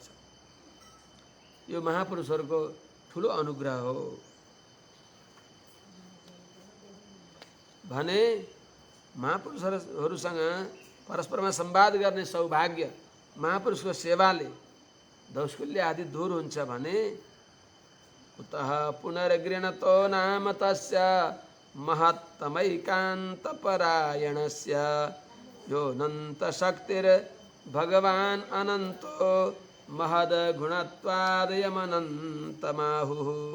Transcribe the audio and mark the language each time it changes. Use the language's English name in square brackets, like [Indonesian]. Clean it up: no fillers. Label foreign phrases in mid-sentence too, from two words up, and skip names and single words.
[Nepali] यो महापुरुषहरूको ठुलो अनुग्रह हो भने महापुरुषहरूसँग परस्परमा संवाद गर्ने सौभाग्य महापुरुषको सेवाले दौष्कुल्य आदि दूर हुन्छ भने [Sanskrit] कुतः पुनर्गृणतो नाम तस्य महत्तमैकान्तपरायणस्य योऽनन्तशक्तिर्भगवान् अनन्तो महद्गुणत्वादयमनन्तमाहुः।